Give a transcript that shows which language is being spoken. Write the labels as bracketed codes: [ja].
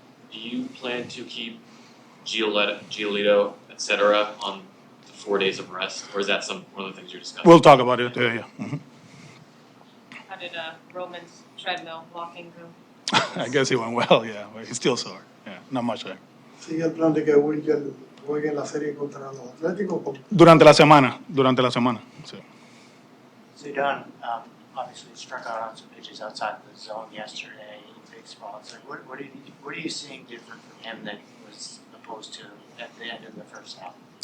[en] Do you plan to keep Giolito, etc., on the 4 days of rest, or is that one of the things you're discussing? We'll talk about it today. Yeah. Mm-hmm. How did Roman's treadmill walking go? I guess he went well. Yeah, but he's still sore. Yeah, not much there. [es] Sigue el plan de que Wilyer juegue en la serie contra los Atléticos. Durante la semana. Sí. [en] Ceddanne obviously struck out on some pitches outside the zone yesterday in big spots. Like, what are you seeing different from him than was opposed to at the end of the first half?